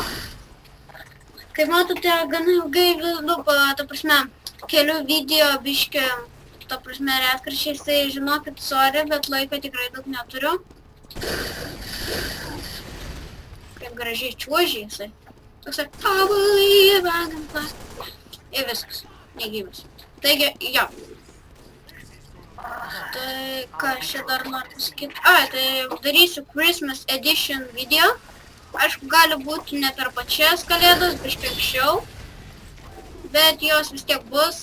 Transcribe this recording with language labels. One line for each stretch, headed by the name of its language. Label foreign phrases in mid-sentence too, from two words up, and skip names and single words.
Lithuanian: Kaip matote, gana ilgai ta prasme, kelių video biškį, ta prasme, retkarčiais, tai žinokit, sorry, bet laiko tikrai daug neturiu. Kaip gražiai čiuožė jisai. Toksai,
English: I believe I can fly.
Lithuanian: Ir viskas, negyvas. Taigi, jo. Tai ką aš čia dar noriu pasakyti? Tai darysiu
English: Christmas Edition
Lithuanian: video. Aišku, gali būti ne per pačias kalėdas, biškai anksčiau. Bet jos vis tiek bus.